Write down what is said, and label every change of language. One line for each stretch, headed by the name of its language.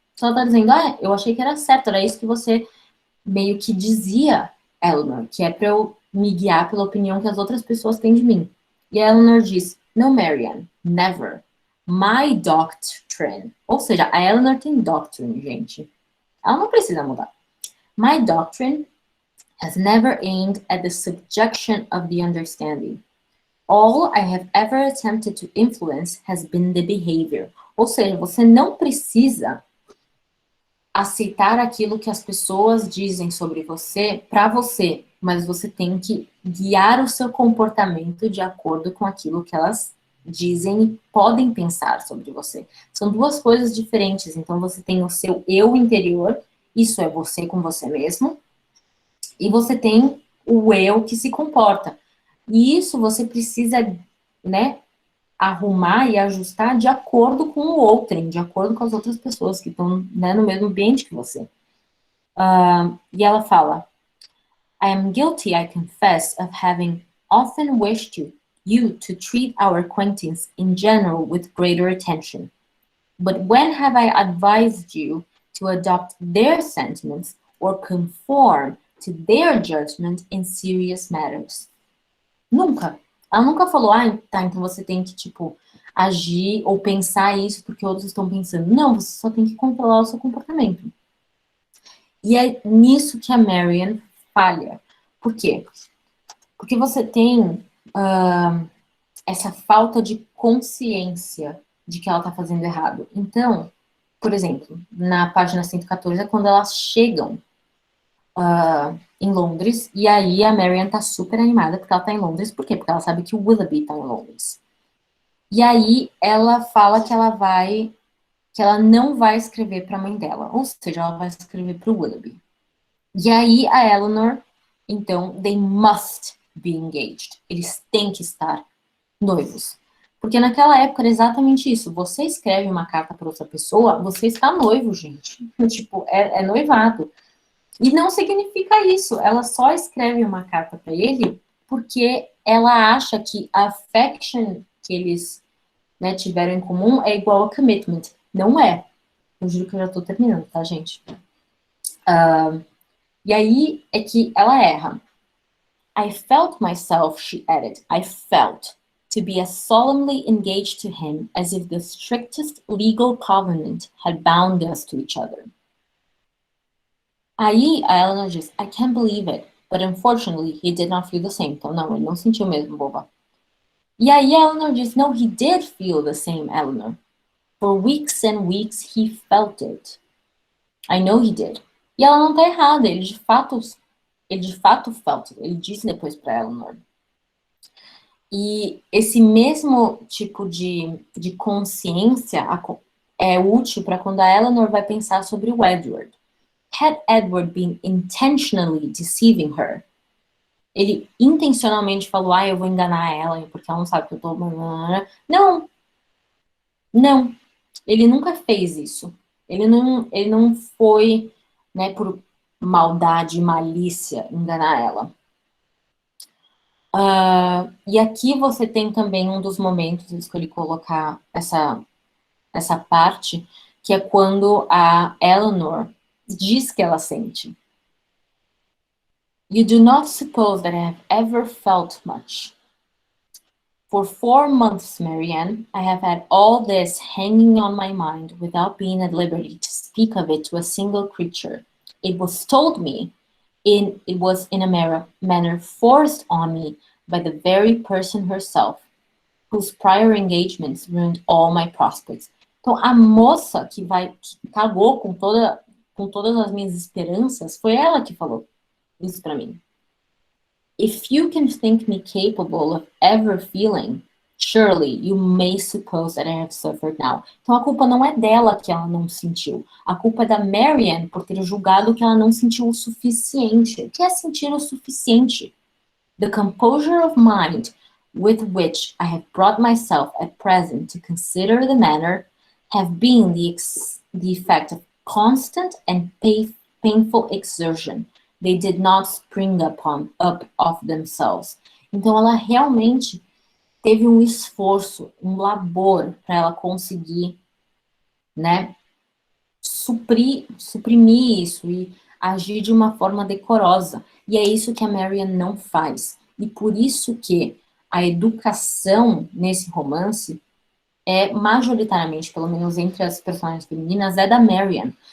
Portuguese: Só ela tá dizendo: eu achei que era certo, era isso que você meio que dizia, Eleanor, que é para eu me guiar pela opinião que as outras pessoas têm de mim. E a Eleanor diz:
English: No, Marian, never. My doctrine.
Portuguese: Ou seja, a Eleanor tem doctrine, gente. Ela não precisa mudar.
English: My doctrine has never aimed at the subjection of the understanding. All I have ever attempted to influence has been the behavior.
Portuguese: Ou seja, você não precisa aceitar aquilo que as pessoas dizem sobre você para você, mas você tem que guiar o seu comportamento de acordo com aquilo que elas dizem e podem pensar sobre você. São duas coisas diferentes. Então você tem o seu eu interior, isso é você com você mesmo, e você tem o eu que se comporta. E isso você precisa, arrumar e ajustar de acordo com o outrem, de acordo com as outras pessoas que estão, no mesmo ambiente que você. E ela fala:
English: I am guilty, I confess, of having often wished you to treat our acquaintance in general with greater attention. But when have I advised you to adopt their sentiments or conform to their judgment in serious matters?
Portuguese: Nunca. Ela nunca falou: tá, então você tem que, agir ou pensar isso porque outros estão pensando. Não, você só tem que controlar o seu comportamento. E é nisso que a Marian falha. Por quê? Porque você tem essa falta de consciência de que ela tá fazendo errado. Então, por exemplo, na página 114 é quando elas chegam em Londres, e aí a Marian tá super animada porque ela tá em Londres. Por quê? Porque ela sabe que o Willoughby tá em Londres. E aí ela fala que ela não vai escrever para a mãe dela, ou seja, ela vai escrever para o Willoughby. E aí a Eleanor, então,
English: they must be engaged.
Portuguese: Eles têm que estar noivos. Porque naquela época era exatamente isso. Você escreve uma carta para outra pessoa, você está noivo, gente. É noivado. E não significa isso. Ela só escreve uma carta para ele porque ela acha que a affection que eles tiveram em comum é igual a commitment. Não é. Eu juro que eu já tô terminando, tá, gente? E aí é que ela erra.
English: I felt myself, she added, I felt, to be as solemnly engaged to him as if the strictest legal covenant had bound us to each other.
Portuguese: Aí a Eleanor diz:
English: I can't believe it. But unfortunately, he did not feel the same.
Portuguese: Então, não, ele não sentiu mesmo, boba. E aí Eleanor diz,
English: no, he did feel the same, Eleanor. For weeks and weeks, he felt it. I know he did.
Portuguese: E ela não tá errada, ele de fato
English: felt it.
Portuguese: Ele disse depois para Eleanor. E esse mesmo tipo de consciência é útil para quando a Eleanor vai pensar sobre o Edward.
English: Had Edward been intentionally deceiving her?
Portuguese: Ele intencionalmente falou, eu vou enganar ela, porque ela não sabe que eu tô... Não. Não. Ele nunca fez isso. Ele não foi, né, por maldade, malícia, enganar ela. E aqui você tem também um dos momentos, eu escolhi colocar essa parte, que é quando a Eleanor diz que ela sente.
English: You do not suppose that I have ever felt much. For 4 months, Marianne, I have had all this hanging on my mind without being at liberty to speak of it to a single creature. It was told me, it was in a manner forced on me by the very person herself, whose prior engagements ruined all my prospects.
Portuguese: Então, a moça que cagou com todas as minhas esperanças, foi ela que falou isso para mim.
English: If you can think me capable of ever feeling, surely you may suppose that I have suffered now.
Portuguese: Então a culpa não é dela que ela não sentiu. A culpa é da Marianne por ter julgado que ela não sentiu o suficiente. O que é sentir o suficiente?
English: The composure of mind with which I have brought myself at present to consider the matter have been the effect of constant and painful exertion. They did not spring up of themselves.
Portuguese: Então, ela realmente teve um esforço, um labor para ela conseguir, né, suprimir isso e agir de uma forma decorosa. E é isso que a Marianne não faz. E por isso que a educação nesse romance é majoritariamente, pelo menos entre as personagens femininas, é da Marianne.